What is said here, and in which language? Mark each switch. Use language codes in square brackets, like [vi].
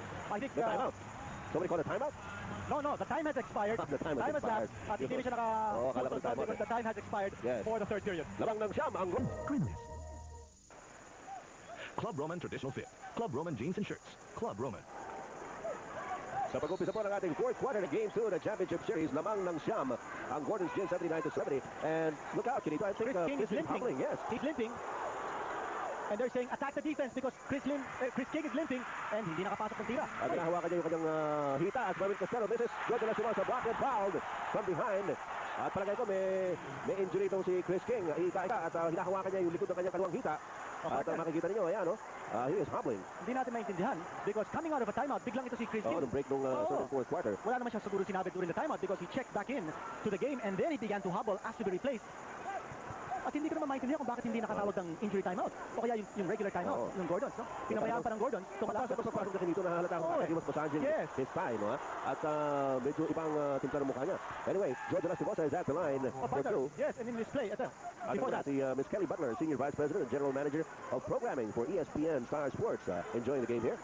[en] I think... The timeout. Somebody call it timeout? No, the time has expired. The time has expired. [tl] At hindi siya naka... akala ko timeout. [en] The time has expired for the third period. [tl] Labang ng siyam, ang... Grimness. [en] Club Roman Traditional Fit. Club Roman Jeans and Shirts. Club Roman. [tl] Sa pag-umpisa po ng ating fourth quarter ng Game 2 ng Championship Series, lamang ng siyam ang Gordon's Gin 79-70. [en] And look out, Kinito. I think Chris King is limping. hobbling, yes. He's limping. And they're saying attack the defense because Chris King is limping and [tl] hindi nakapasok ng tira. At hinahawakan niya yung kanyang hita at Merwin Castelo. [en] This is George Lastimosa blocked and fouled from behind. [tl] At palagay ko may injury itong si Chris King. Hita at hinahawakan niya yung likod ng kanyang kaluwang hita. At makikita ninyo, ayan, [en] he is hobbling. [tl] Hindi natin maintindihan [en] because coming out of a timeout, [tl] biglang ito si Chris King. Nung break nung fourth quarter. Wala naman siya siguro sinabi [en] during the timeout because he checked back in to the game and then he began to hobble, asked to be replaced. [tl] At hindi ko naman maintindihan kung bakit hindi nakatawag ng injury timeout o kaya yung regular timeout ng Gordons, no? Pinabayaan pa ng Gordons. Pasok na kinito na halata kung [en] he was massaging his thigh, [tl] no? At medyo ibang timpla ng mukha niya. [en] Anyway, George Lastimosa is at the line for two. Yes, and in this play, before that, si Miss Kelly Butler, Senior Vice President and General Manager of Programming for ESPN Star Sports, enjoying the game here.